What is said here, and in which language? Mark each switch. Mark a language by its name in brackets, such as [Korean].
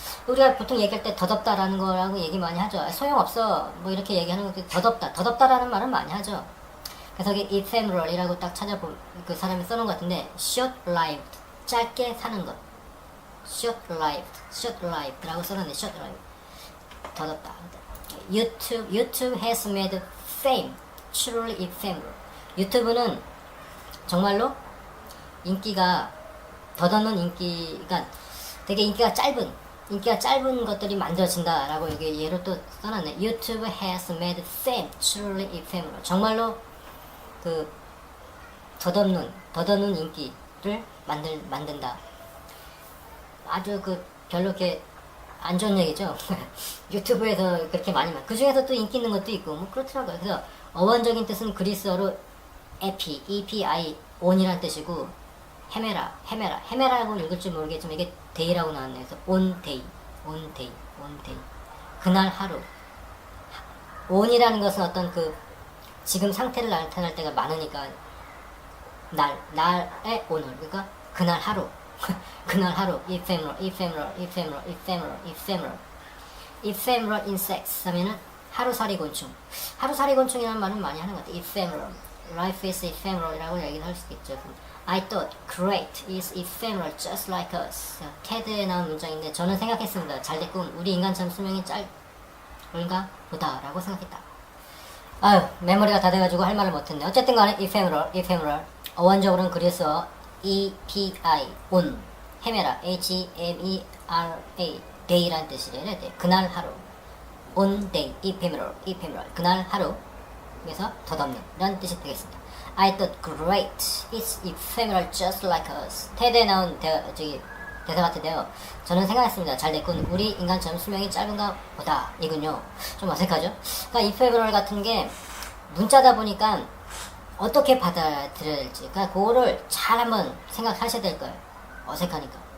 [Korean] 우리가 보통 얘기할 때 덧없다라는 거라고 얘기 많이 하죠. 소용없어 뭐 이렇게 얘기하는 거 덧없다라는 말은 많이 하죠. 그래서 이게 ephemeral이라고 딱 찾아보면 그 사람이 써놓은 것 같은데 short-lived 짧게 사는 것, short-lived라고 써놨네. short-lived 덧없다. [English] YouTube has made fame truly ephemeral. [Korean] 유튜브는 정말로 인기가 덧없는 인기가 되게 인기가 짧은 것들이 만들어진다라고 여기 예로 또 써놨네. [English] YouTube has made fame truly ephemeral. [Korean] 정말로 그 덧없는 인기를 만든다. 아주 그 별로 이렇게 안 좋은 얘기죠. 유튜브에서 그렇게 많이 그 중에서 또 인기 있는 것도 있고 뭐 그렇더라고요. 그래서 어원적인 뜻은 그리스어로 EPI on이란 뜻이고 헤메라라고 읽을 줄 모르겠지만 이게 day라고 나왔네요. 그래서 on day 그날 하루. on이라는 것은 어떤 그 지금 상태를 나타낼 때가 많으니까 날의 오늘, 그러니까 그날 하루 그날 하루. ephemeral insects 하면은 하루살이 곤충. 하루살이 곤충이라는 말은 많이 하는 것 같아요. ephemeral. [English] Life is ephemeral [Korean] 이라고 얘기를 할 수 있죠. [English] I thought great is ephemeral just like us. [Korean] 테드에 나온 문장인데 저는 생각했습니다. 잘됐군. 우리 인간처럼 수명이 짧은가 보다 라고 생각했다. 아유, 메모리가 다 돼가지고 할 말을 못했네. 어쨌든 간에 ephemeral. 어원적으로는 그래서 EPI, 온, 헤메라, HEMERA, day라는 뜻이래요. 그날 하루. on day, ephemeral, 그날 하루. 그래서 덧없는 이런 뜻이 되겠습니다. [English] I thought great, it's ephemeral just like us. [Korean] 테드에 나온 대사 같은데요. 저는 생각했습니다. 잘됐군. 우리 인간처럼 수명이 짧은가 보다 이군요. 좀 어색하죠? 그러니까 ephemeral 같은 게 문자다 보니까 어떻게 받아들여야 될지, 그러니까 그거를 잘 한번 생각하셔야 될 거예요. 어색하니까.